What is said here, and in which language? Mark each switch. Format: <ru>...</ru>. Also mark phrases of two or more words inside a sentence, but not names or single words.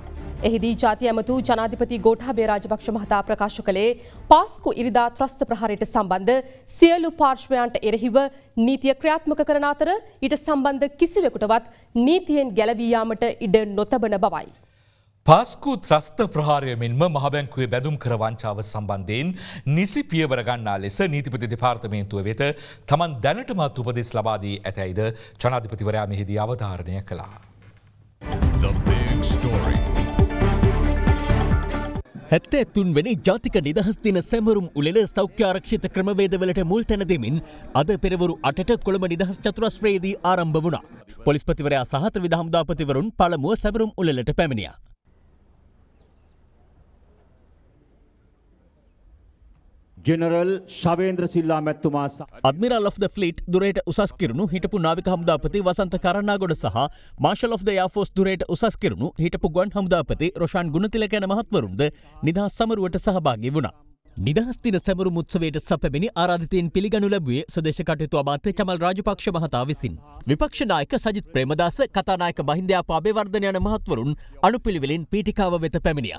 <si>එහිදී ජාතිය ඇමතු ජනාධිපති ගෝඨාභය රාජපක්ෂ මහතා ප්‍රකාශ කළේ පාස්කු ඉරිදා ත්‍රස්ත ප්‍රහාරයට සම්බන්ධ සියලු පාර්ශ්වයන්ට එරෙහිව නීතිය ක්‍රියාත්මක කරන අතර ඊට සම්බන්ධ කිසිවෙකුටවත් නීතියෙන් ගැලවී යාමට ඉඩ නොතබන බවයි. පාස්කු ත්‍රස්ත ප්‍රහාරය මෙන්ම මහබැංකුවේ බැදුම් කර වංචාව සම්බන්ධයෙන් නිසි පියවර ගන්නා ලෙස නීතිපති දෙපාර්තමේන්තුව වෙත තමන් දැනටමත් උපදෙස් ලබා දී ඇතැයිද ජනාධිපතිවරයා මෙහිදී අවධාරණය කළා.</si> <en>The big story.</en> <si>73 වෙනි ජාතික නිදහස් දින සැමරුම් උළෙල සෞඛ්‍ය ආරක්ෂිත ක්‍රමවේදවලට මුල් තැන දෙමින් අද පෙරවරු 8ට කොළඹ නිදහස් චතුරස්‍රයේදී ආරම්භ වුණා. පොලිස්පතිවරයා සහ ත්‍රිවිධ හමුදාපතිවරුන් පළමුව සැමරුම් උළෙලට පැමිණියා. ජෙනරල් ශවේන්ද්‍ර සිල්ලා මැතිතුමා</si> <en>Admiral of the fleet</en> <si>දුරේට උසස් කිරුණු හිටපු නාවික හමුදාපති වසන්ත කරන්නාගොඩ සහ</si> <en>Marshal of the air force</en> <si>දුරේට උසස් කිරුණු හිටපු ගුවන් හමුදාපති රොෂාන් ගුණතිලක යන මහත්වරුන්ද නිදහස් සමරුවට සහභාගී වුණා. නිදහස් දින සැමරුම් උත්සවයට සැපැමිණි ආරාධිතයින් පිළිගනු ලැබුවේ ස්වදේශ කටයුතු අමාත්‍ය චමල් රාජපක්ෂ මහතා විසින්. විපක්ෂ නායක සජිත් ප්‍රේමදාස, කතානායක මහින්දයාප අබේවර්ධන යන මහත්වරුන් අනුපිළිවෙලින් පීඨිකාව වෙත පැමිණියා.</si>